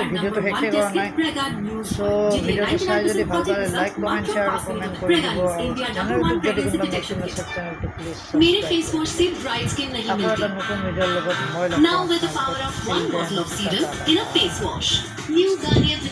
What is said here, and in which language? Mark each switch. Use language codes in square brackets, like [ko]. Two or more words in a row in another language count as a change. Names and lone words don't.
[as] ভিডিঅ'টো শেষেই কৰা নাই চ' ভিডিঅ'টো চাই যদি ভাল পালে [en] like comment share comment [as] কৰি দিব আৰু চেনেলটোত যদি কোনোবা নতুন আছে চেনেলটো প্লিজ [hi] मेरे [en] face wash [hi] से [en] bright skin [hi] नहीं [as] আকৌ এটা [hi] मिलती। [as] নতুন ভিডিঅ'ৰ লগত মই লগ [en] Now [as] পাম [en] with the power of one bottle of serum in a face wash. New Garnier